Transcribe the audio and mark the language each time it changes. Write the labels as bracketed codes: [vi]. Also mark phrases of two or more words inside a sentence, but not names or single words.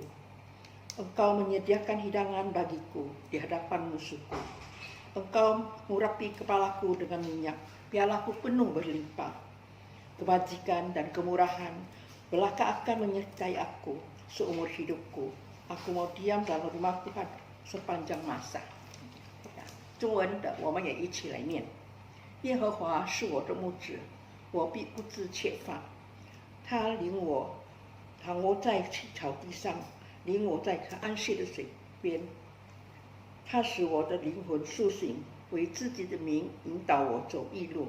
[id] Engkau menyediakan hidangan bagiku di hadapan musuhku. Engkau mengurapi kepalaku dengan minyak, pialaku penuh berlimpah. Kebajikan dan kemurahan belaka akan menyertai aku seumur hidupku. Aku mau diam dalam rumah Tuhan sepanjang masa. [zh] 中文的我们也一起来念。耶和华是我的牧者，我必不致缺乏。他领我躺卧在青草地上，领我在可安息的水边。他使我的灵魂苏醒，为自己的名引导我走义路。